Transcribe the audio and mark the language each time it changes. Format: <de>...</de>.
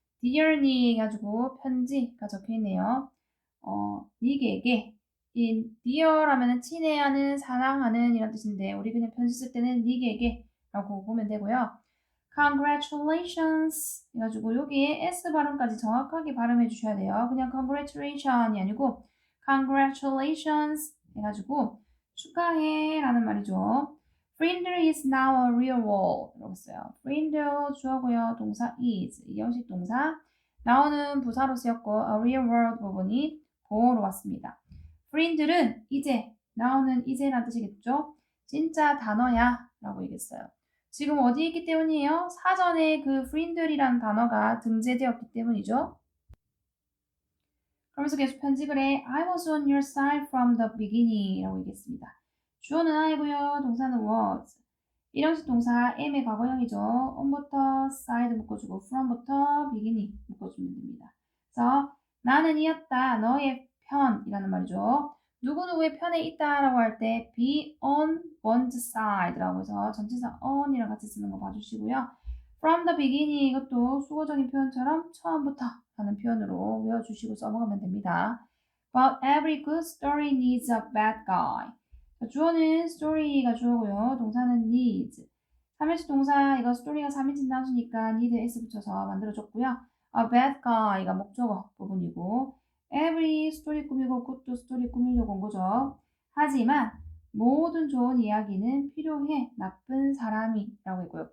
<ko>Dear me 해가지고 편지가 적혀있네요. 니에게 dear 하면은 친애하는, 사랑하는 이런 뜻인데 우리 그냥 편지 쓸 때는 니에게 라고 보면 되고요. Congratulations 해가지고 여기에 S 발음까지 정확하게 발음해 주셔야 돼요. 그냥 congratulation이 아니고 congratulations 해가지고 축하해 라는 말이죠.</ko> <en>Friend is now a real wall</en> <ko>이라고 했어요. Friend 주어고요. 동사 is 이 형식 동사 now는 부사로 쓰였고 a real world 부분이 보어로 왔습니다. Friend들은 이제 now는 이제란 뜻이겠죠. 진짜 단어야 라고 얘기했어요. 지금 어디에 있기 때문이에요? 사전에 그 friend이라는 단어가 등재되었기 때문이죠. 그러면서 계속 편집을 해.</ko> <en>I was on your side from the beginning</en> <ko>라고 얘기했습니다. 주어는 I고요. 동사는 was. 일형식 동사 am의 과거형이죠. on부터 side 묶어주고 from부터 beginning 묶어주면 됩니다. 그래서 나는 이었다. 너의 편이라는 말이죠. 누구누구의 편에 있다라고 할 때 be on one's side라고 해서 전치사 on이랑 같이 쓰는 거 봐주시고요. From the beginning 이것도 수거적인 표현처럼 처음부터 하는 표현으로 외워주시고 써먹으면 됩니다.</ko> <en>But every good story needs a bad guy.</en> <ko>주어는 story가 주어고요. 동사는 needs. 3인칭 동사 이거 story가 3인칭 나왔으니까 need s 붙여서 만들어줬고요. A bad guy가 목적어 부분이고 every story 꾸미고 good도 story 꾸미려고 온 거죠. 하지만 모든 좋은 이야기는 필요해 나쁜 사람이라고 했고요.</ko>